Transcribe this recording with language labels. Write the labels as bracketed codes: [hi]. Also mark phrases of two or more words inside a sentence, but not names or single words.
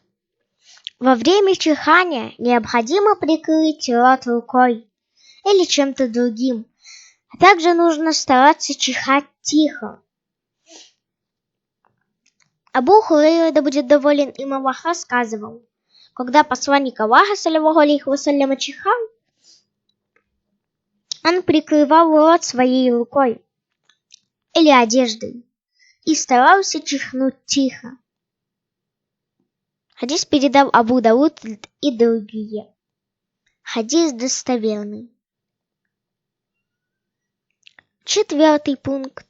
[ru] Во время чихания необходимо прикрыть рот рукой или чем-то другим, а также нужно стараться чихать тихо. Абу Хурайра, да будет доволен им Аллах, рассказывал, когда посланник Аллаха, [ar] صلى الله عليه وسلم, [ru] чихал, Он прикрывал рот своей рукой или одеждой и старался чихнуть тихо. Хадис передал Абу Дауд и другие. Хадис достоверный. 4 пункт.